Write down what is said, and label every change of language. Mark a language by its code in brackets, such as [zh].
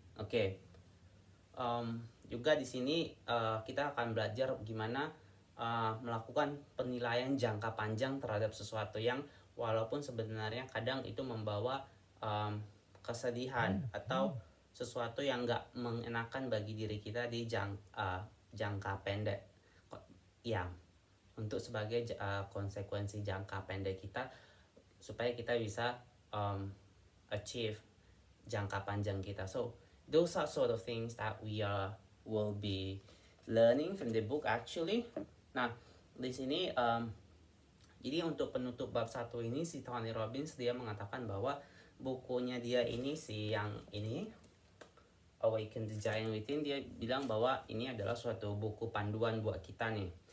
[id] Oke. Juga di sini kita akan belajar gimana melakukan penilaian jangka panjang terhadap sesuatu yang walaupun sebenarnya kadang itu membawa kesedihan atau sesuatu yang nggak mengenakan bagi diri kita di jangka pendek. Ya, untuk sebagai konsekuensi jangka pendek kita supaya kita bisa achieve jangka panjang kita. [en] So those are sort of things that we will be learning from the book actually. [id] Nah, di sini jadi untuk penutup bab 1 ini si Tony Robbins dia mengatakan bahwa bukunya dia ini yang ini Awaken the Giant Within, dia bilang bahwa ini adalah suatu buku panduan buat kita nih.